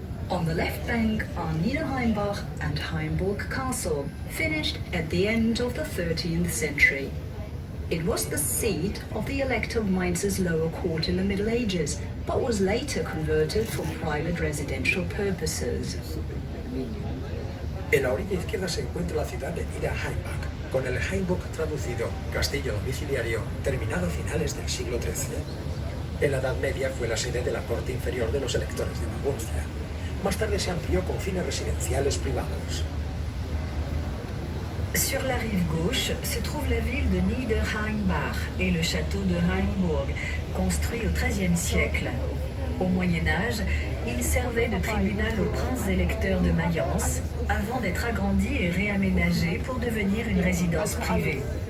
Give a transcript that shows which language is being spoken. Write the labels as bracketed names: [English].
[English] On the left bank are Niederheimbach and Heimburg Castle, finished at the end of the 13th century. It was the seat of the Elector of Mainz's lower court in the Middle Ages, but was later converted for private residential purposes. [Spanish] En la orilla izquierda se encuentra la ciudad de Niederheimbach, con el Heimburg traducido, castillo domiciliario, terminado a finales del siglo XIII. En la Edad Media fue la sede de la corte inferior de los electores de Maguncia. Más tarde se amplió con fines residenciales privados. [French] Sur la rive gauche se trouve la ville de Niederheimbach et le château de Heimburg, construit au XIIIe siècle. Au Moyen Âge, il servait de tribunal aux princes électeurs de Mayence, avant d'être agrandi et réaménagé pour devenir une résidence privée.